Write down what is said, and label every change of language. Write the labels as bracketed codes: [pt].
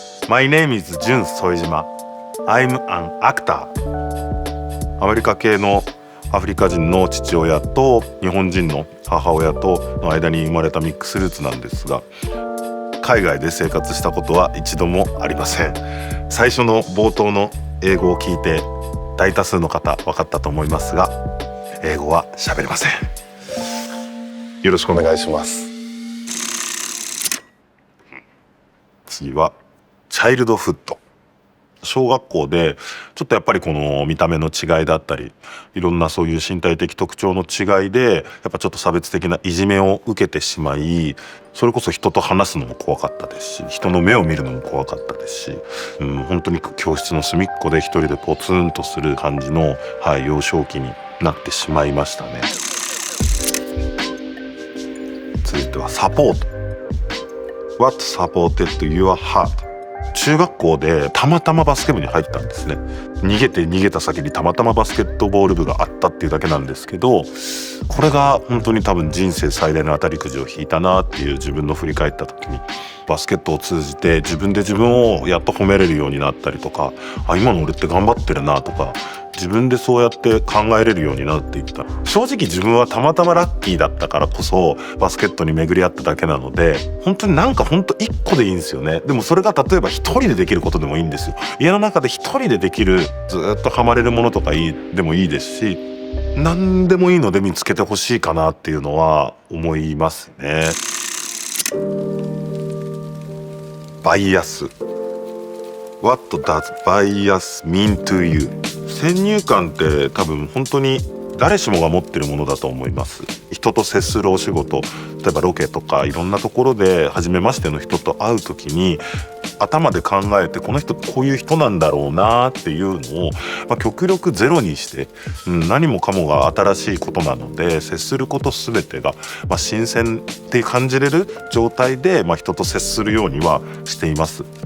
[en] My name is Jun副島. I'm an actor. [ja] アメリカ系のアフリカ人の父親と日本人の母親との間に生まれたミックスルーツなんですが、海外で生活したことは一度もありません。最初の冒頭の英語を聞いて大多数の方分かったと思いますが、英語は喋れません。よろしくお願いします。次はチャイルドフッド。小学校でちょっとやっぱりこの見た目の違いだったり、いろんなそういう身体的特徴の違いでやっぱちょっと差別的ないじめを受けてしまい、それこそ人と話すのも怖かったですし、人の目を見るのも怖かったですし、本当に教室の隅っこで一人でポツンとする感じの、幼少期になってしまいましたね。続いてはサポート。 [en] What supported your heart? [ja] 中学校でたまたまバスケ部に入ったんですね。逃げた先にたまたまバスケットボール部があったっていうだけなんですけど、これが本当に多分人生最大の当たりくじを引いたなっていう自分の振り返った時に、バスケットを通じて自分で自分をやっと褒めれるようになったりとか、今の俺って頑張ってるなとか、自分でそうやって考えれるようになっていった。正直自分はたまたまラッキーだったからこそバスケットに巡り合っただけなので、本当に一個でいいんですよね。でもそれが例えば一人でできることでもいいんですよ。家の中で一人でできる、ずっとハマれるものとかでもいいですし、何でもいいので見つけてほしいかなっていうのは思いますね。バイアス。 [en] What does bias mean to you? [ja] 先入観って多分本当に誰しもが持ってるものだと思います。人と接するお仕事、例えばロケとかいろんなところで初めましての人と会う時に頭で考えて、この人こういう人なんだろうなっていうのを、極力ゼロにして、何もかもが新しいことなので、接すること全てが、新鮮って感じれる状態で、人と接するようにはしています。